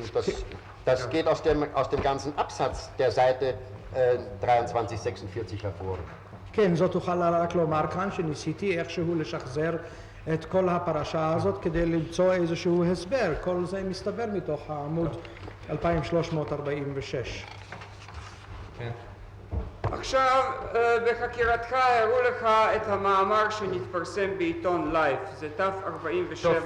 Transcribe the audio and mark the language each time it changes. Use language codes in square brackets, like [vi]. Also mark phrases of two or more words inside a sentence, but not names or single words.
[de] Das geht aus dem ganzen Absatz der Seite 2346 hervor. [he] כן, זאת תוכל רק לומר כאן שניסיתי איכשהו לשחזר את כל הפרשה הזאת כדי למצוא איזשהו הסבר. כל זה מסתבר מתוך העמוד 2346. כן. עכשיו, בחקירתך הראו לך את המאמר שנתפרסם בעיתון לייף, זה ת' 47,